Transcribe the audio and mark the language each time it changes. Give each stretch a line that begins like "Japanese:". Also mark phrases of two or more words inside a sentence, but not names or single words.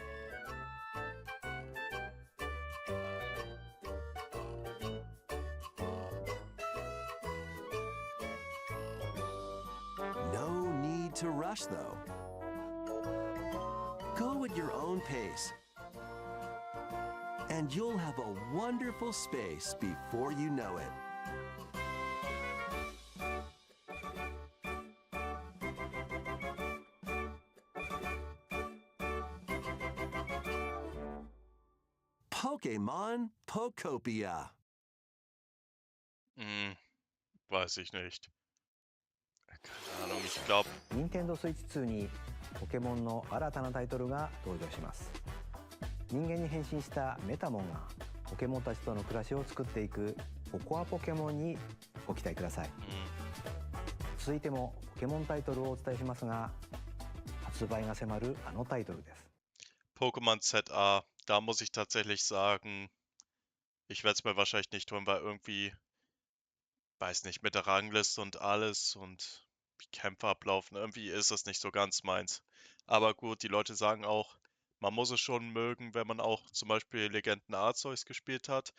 English: No need to rush, though. Go at your own pace, and you'll have a wonderful space before you know it. Pokémon Pokopia.
German: Weiß ich nicht. Keine Ahnung, ich glaube.
Japanese: Nintendo Switch 2にポケモンの新たなタイトルが登場します。人間に変身したメタモンがポケモンたちとの暮らしを作っていくポコアポケモンにご期待ください。続いてもポケモンタイトルをお伝えしますが、発売が迫るあのタイトルです。
German: Pokémon ZA, da muss ich tatsächlich sagen, ich werde es mir wahrscheinlich nicht holen, weil irgendwie, weiß nicht, mit der Rangliste und alles und wie Kämpfe ablaufen, irgendwie ist das nicht so ganz meins. Aber gut, die Leute sagen auch, man muss es schon mögen, wenn man auch zum Beispiel Legenden Arceus gespielt hat.